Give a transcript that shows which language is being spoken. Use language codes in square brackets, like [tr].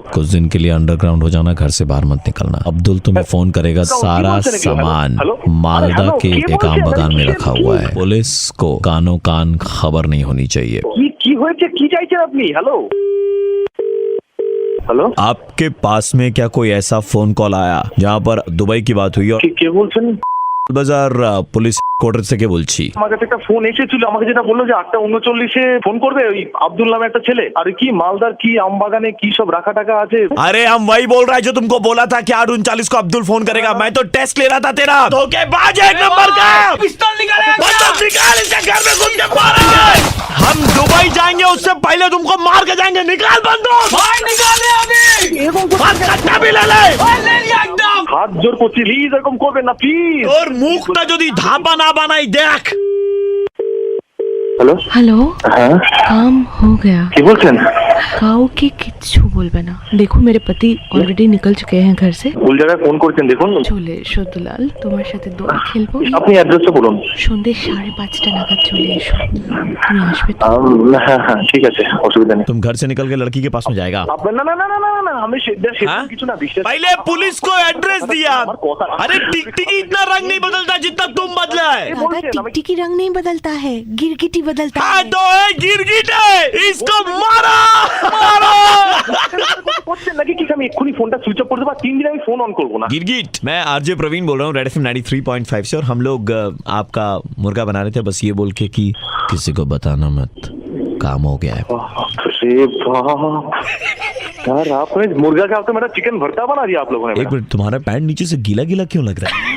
[hi] कुछ दिन के लिए अंडरग्राउंड हो जाना, घर से बाहर मत निकलना। अब्दुल तुम्हें फोन करेगा, सारा सामान मालदा के एक आम बागान में रखा हुआ है। पुलिस को कानो कान खबर नहीं होनी चाहिए। [bn] কি হয়েছে? কি চাইছেন আপনি? [hi] हेलो हेलो, आपके पास में क्या कोई ऐसा फोन कॉल आया जहाँ पर दुबई की बात हुई? और [bn] কে বলছেন? বাজার পুলিশ কোয়ার্টার থেকে বলছি। আমার কাছে একটা ফোন এসেছিল, আমাকে যেটা বললো যে 8:39 ফোন করবে ওই আব্দুল নামে একটা ছেলে। আর কি মালদার কি আমবাগানে কি সব রাখা টাকা আছে। [hi] अरे हम वही बोल रहा है जो तुमको बोला था कि 8:39 को अब्दुल फोन करेगा। मैं तो टेस्ट ले रहा था तेरा। धोखेबाज एक नंबर का। पिस्तौल निकाल, बंदूक निकाल, इसे घर में घुस के मारेंगे। हम दुबई जाएंगे, उससे पहले तुमको मार के जाएंगे। निकाल बंदूक। भाई निकाल दे अभी। कट्टा भी ले ले। एकदम [bn] হাত জোর করছি, প্লিজ এরকম করবেন না প্লিজ। [hi] और [bn] मुखটা যদি ধাপা না বানাই দেখ। হ্যালো হ্যালো, হ্যাঁ [hi] काम हो गया। [bn] কি বলছেন? কাউকে কিচ্ছু বলবে না। দেখো [hi] मेरे पति ऑलरेडी निकल चुके हैं घर से। [bn] ভুল জায়গায় ফোন করছেন, দেখুন। চলে এসো দুলাল, তোমার সাথে দোল খেলবো। আপনি অ্যাড্রেসটা বলুন। সন্ধ্যে 5:30 নাগাদ চলে এসো। তুমি আসবে তো? হ্যাঁ হ্যাঁ ঠিক আছে, অসুবিধা নেই। [hi] तुम घर से निकल के लड़की के पास में जाएगा। [bn] আপনার না না না না না না আমি কিছু না বিশ্বাস। [hi] पहले पुलिस को एड्रेस दिया। अरे टिकटिकी इतना रंग नहीं बदलता जितना तुम बदला है। दादा, टिकटिकी रंग नहीं बदलता है, गिरगिटी बदलता हाँ है। तो है गिरगिट है, इसको मारो मारो। [bn] করছেন নাকি কি? আমি এক্ষুনি ফোনটা সুইচ অফ করে দেবো, 3 দিন আমি ফোন অন করবো না। [hi] गिरगिट, मैं आरजे प्रवीण बोल रहा हूँ, रेड एफएम 93.5 से। और हम लोग आपका मुर्गा बना रहे थे, बस ये बोल के कि किसी को बताना मत, काम हो गया है। अरे बाप यार, आपने मुर्गा के आपने मेरा चिकन भरता बना दिया आप लोगों ने। एक मिनट, तुम्हारा पैंट नीचे से गीला गीला क्यों लग रहा है?